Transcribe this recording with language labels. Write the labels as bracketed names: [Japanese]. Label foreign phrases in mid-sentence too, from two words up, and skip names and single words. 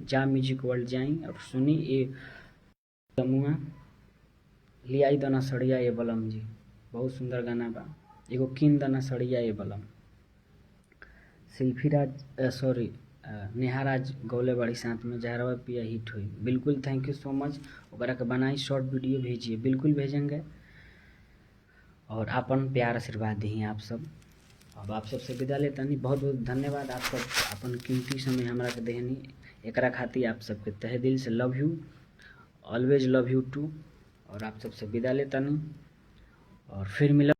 [Bhojpuri] जा म्यूजिक वर्ल्ड जाई और सुनी ये जमुआ लियाई दना सड़िया ये बलम जी, बहुत सुंदर गाना बा। एगो किन दना सड़िया ये बलम, सिल्फीराज सॉरी नेहाराज गौले बड़ी साथ में जहरवा पिया हिट हुई। [English] बिल्कुल thank you so much. [Bhojpuri] ओकरा के बनाई शॉर्ट वीडियो भेजिए, बिल्कुल भेजेंगे, और अपन प्यार आशीर्वाद दी आप सब। अब आप सबसे विदा लेतानी, बहुत बहुत धन्यवाद। आप सब अपन कीमती समय हमरा के देहनी, एकरा खातिर आप सबके तहे दिल से [English] love you, always love you too. [Bhojpuri] और आप सबसे विदा लेतानी, और फिर मिला।